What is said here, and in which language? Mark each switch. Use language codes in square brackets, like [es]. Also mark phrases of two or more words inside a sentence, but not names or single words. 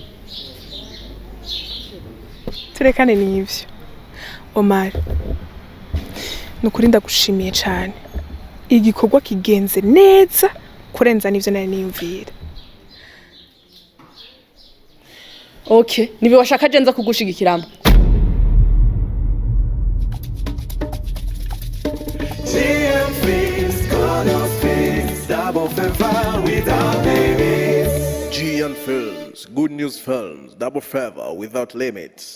[rn] Turekane n'ivyo. Omar. Nukuri ndagushimiye cyane. Igikorwa kigenze neza kurenza n'ivyo nari niyumvira. Okay, nibi washaka je nza kugushigikiramo. [en] GM Films, Carlos Films, double favor without limits. GN Films, Good News Films, Double Favor Without Limits.